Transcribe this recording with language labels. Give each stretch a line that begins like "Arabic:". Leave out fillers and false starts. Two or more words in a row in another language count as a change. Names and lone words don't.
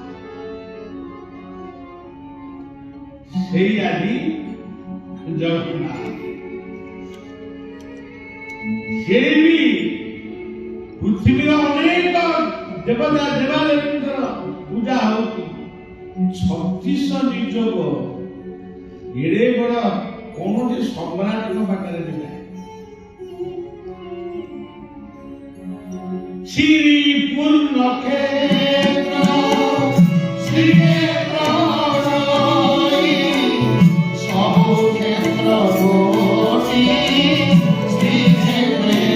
Odia: ସେଇ ଆଜି ଜଗନ୍ନାଥ ସେ ବି ପୃଥିବୀର ଅନେକ ଦେବତା ଦେବାଦେବୀଙ୍କର ପୂଜା ହଉଛି। 36 ନିଯୋଗ ଏଡ଼େ ବଡ଼ କୌଣସି ସମ୍ରାଟଙ୍କ ପାଖରେ ବି ନାହିଁ। ଶ୍ରୀ ପୂର୍ଣ୍ଣ କ୍ଷେତ୍ର ଶ୍ରୀ କ୍ଷେତ୍ର ସବ କ୍ଷେତ୍ର ଗୋଟି ଶ୍ରୀ କ୍ଷେତ୍ରେ